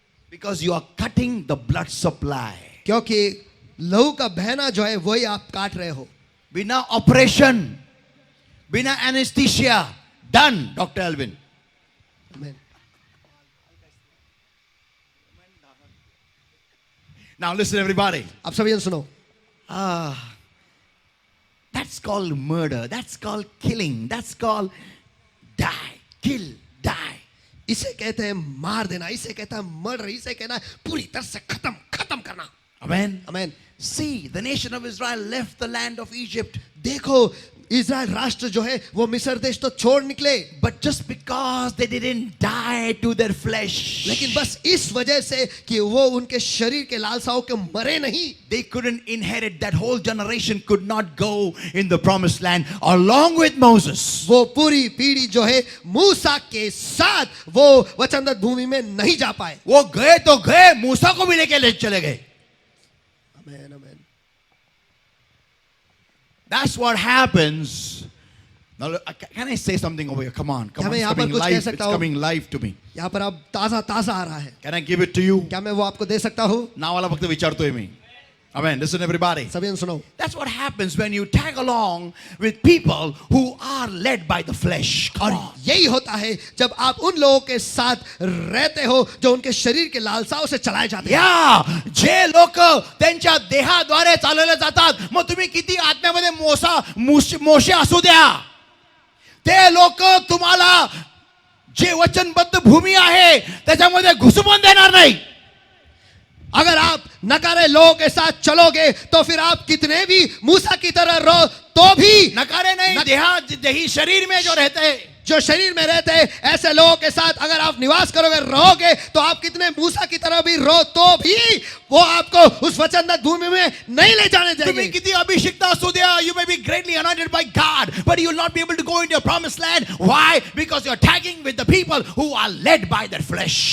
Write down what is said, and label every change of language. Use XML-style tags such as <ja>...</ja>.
<en>because you are cutting the blood supply.</en> <hi>क्योंकि लहू का बहना जो है वही आप काट रहे हो.</hi> <en>Bina operation, bina anesthesia, done, Dr. Alvin. Amen. Now listen, everybody.</en> <hi>आप सभी जन सुनो,</hi> <en>That's called murder. That's called killing. That's called die, kill, die.</en> <hi>इसे कहते हैं मार देना, इसे कहता है मर्डर, इसे कहना है पूरी तरह से खत्म करना.</hi> <en>Amen. Amen. See, the nation of Israel left the land of Egypt,</en> <hi>देखो इज़राइल राष्ट्र जो है वो मिस्र देश तो छोड़ निकले,</hi> <en>but just because they didn't die to their flesh,</en> <hi>लेकिन बस इस वजह से कि वो उनके शरीर के लालसाओं के मरे नहीं,</hi> <en>they couldn't inherit. That whole generation could not go in the promised land along with Moses.</en> <hi>वो पूरी पीढ़ी जो है मूसा के साथ वो वचनदत्त भूमि में नहीं जा पाए. वो गए तो गए, मूसा को भी लेके ले चले गए. आमेन, आमेन.</hi> <en>That's what happens. Now, can I say something over here? Come on.</en> <hi>क्या</hi> <en>It's</en> <hi>मैं यहाँ पर</hi> <en>coming</en> <hi>कुछ कह</hi> <en>live. It's</en> <hi>सकता हूँ?</hi> <en>coming live to me.</en> <hi>यहाँ पर अब ताजा आ रहा है,</hi> <en>Can I give it to you?</en> <hi>क्या मैं वो आपको दे सकता हूँ?</hi> <mr>Now वाला वक्त विचारतोय मी.</mr> <en>Amen. Listen, everybody.</en> <hi>सभी जन सुनो,</hi> <en>That's what happens when you tag along with people who are led by the flesh. Come</en> <hi>और</hi> <en>on.</en> <hi>यही होता है जब आप उन लोगों के साथ रहते हो जो उनके शरीर के लालसाओं से चलाए जाते हैं.</hi> <mr>या जे लोक त्यांच्या देहाद्वारे चालवले जातात, मग तुम्ही किती आत्म्यामध्ये मोशे असू द्या, ते लोक तुम्हाला जे वचनबद्ध भूमी आहे त्याच्यामध्ये घुसू पण देणार नाही.</mr> <hi>अगर आप नकारे लोगों के साथ चलोगे तो फिर आप कितने भी मूसा की तरह रहो तो भी नकारे नहीं, देही शरीर में जो रहते हैं, जो शरीर में रहते हैं ऐसे लोगों के साथ अगर आप निवास करोगे, रहोगे, तो आप कितने मूसा की तरह भी रहो तो भी वो आपको उस वचनदत्त भूमि में नहीं ले जाने</hi> <mr>तुम्ही</mr> <hi>देंगे.</hi> <mr>किती अभिषिक्त असू द्या,</mr> <en>you may be greatly anointed by God, but you will not be able to go into your promised land. Why? Because you are tagging with the people who are led by their flesh.</en>